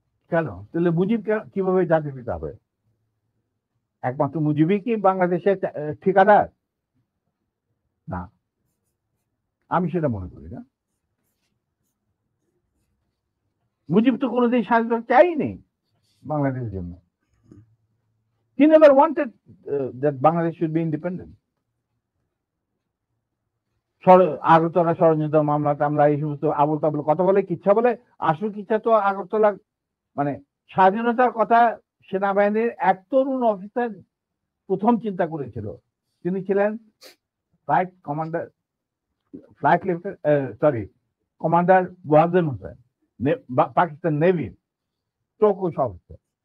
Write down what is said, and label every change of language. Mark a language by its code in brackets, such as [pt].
[bn] কেন? তাহলে মুজিব কিভাবে জাতির পিতা হবে? একমাত্র মুজিবই কি বাংলাদেশের ঠিকাদার? না, আমি সেটা মনে করি না। মুজিব তো কোনোদিন স্বাধীনতা চাইনি বাংলাদেশের জন্য। [en] He never wanted that Bangladesh should be independent. [bn] Agartala ষড়যন্ত্র মামলা টামলা এই সমস্ত আবল তাবল কথা বলে, কিচ্ছা বলে। আসল কিচ্ছা তো আগরতলা মানে স্বাধীনতার কথা সেনাবাহিনীর এক তরুণ অফিসার প্রথম চিন্তা করেছিল। তিনি ছিলেন flight commander, flight sorry commander wasn't Hossain, Pakistan নেভির চৌকুশ officer.